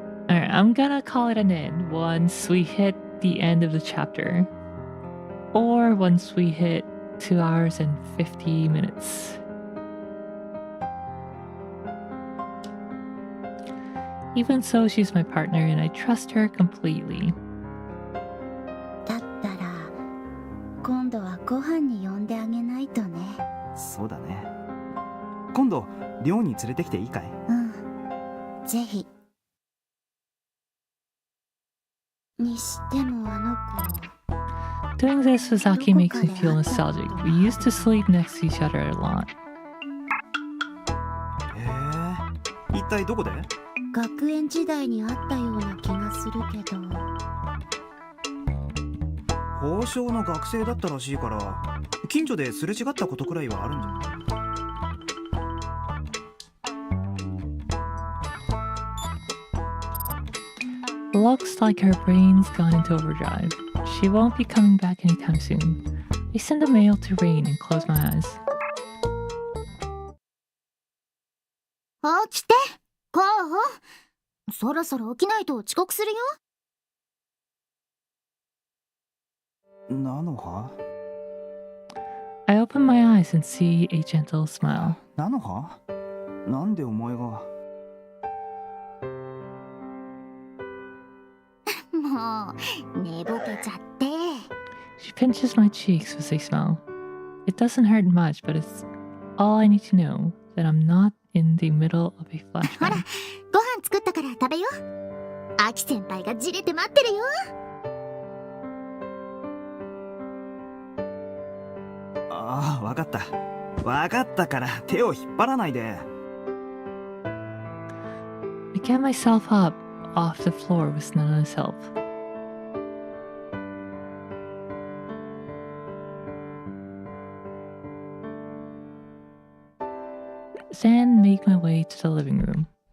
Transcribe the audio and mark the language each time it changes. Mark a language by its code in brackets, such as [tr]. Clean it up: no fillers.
[en] Alright, I'm gonna call it an end once we hit the end of the chapter. Or once we hit 2 hours and 50 minutes. Even so, she's my partner and I trust her completely. [ja] だったら今度はご飯に呼んであげないとね。そうだね。今度寮に連れてきていいかい？ぜひ。にしてもあの子。 [en] Doing this with Aki makes me feel nostalgic. We used to sleep next to each other a lot. [ja] 一体どこで？学園時代にあったような気がするけど。法省の学生だったらしいから近所ですれ違ったことくらいはあるんじゃない？ [en] Looks like her brain's gone into overdrive. She won't be coming back anytime soon. I send the mail to Rain and close my eyes. [ja] 起きて、候補。そろそろ起きないと遅刻するよ。なのは？ [en] I open my eyes and see a gentle smile. [ja] なのは？なんでお前が？もう、寝ぼけちゃって。 [en] She pinches my cheeks with a smile. It doesn't hurt much, but it's all I need to know that I'm not in the middle of a [ja] ほら、 [en] flashback. [ja] ご飯作ったから食べよ。アキ先輩がじれて待ってるよ。ああ、わかった。わかったから手を引っ張らないで。 [en] I get myself up off the floor with Nana's help. Then make my way to the living room.